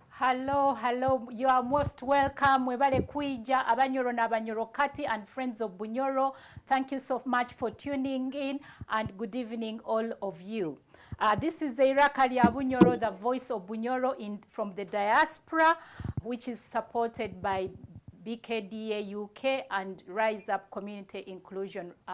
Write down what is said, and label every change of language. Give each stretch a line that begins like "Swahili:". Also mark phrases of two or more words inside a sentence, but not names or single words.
English: Hello. You are most welcome.
Nyoro: Mwebale kuija Abanyoro na Abanyoro Kati
English: and friends of Bunyoro. Thank you so much for tuning in and good evening all of you. This is Eirakali Bunyoro, the voice of Bunyoro from the Diaspora, which is supported by BKDA UK and Rise Up Community Inclusion.